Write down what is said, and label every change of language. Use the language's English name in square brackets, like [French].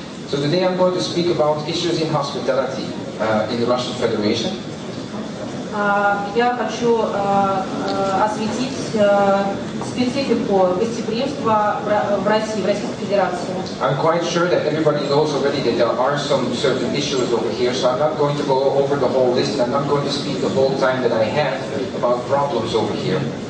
[English] So today I'm going to speak about issues in hospitality in the Russian Federation. [Russian] Я хочу осветить специфику гостеприимства в России, в Российской Федерации. [English] I'm quite sure that everybody knows already that there are some certain issues over here, so I'm not going to go over the whole list. I'm not going to speak the whole time that I have about problems over here.